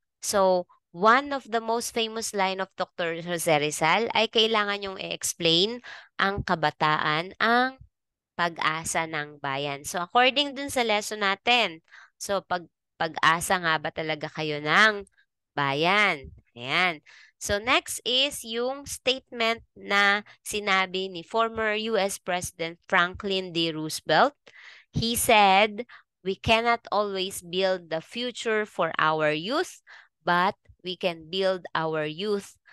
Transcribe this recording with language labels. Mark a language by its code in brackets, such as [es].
[en] So, one of the most famous line of Dr. [tl] Jose Rizal ay kailangan yung i-explain ang kabataan, ang pag-asa ng bayan. So, according dun sa lesson natin, so pag-asa nga ba talaga kayo ng bayan? Ayan. [en] So, next is [tl] yung [en] statement [tl] na sinabi ni [en] former US President Franklin D. Roosevelt. He said, "We cannot always build the future for our youth, but we can build our youth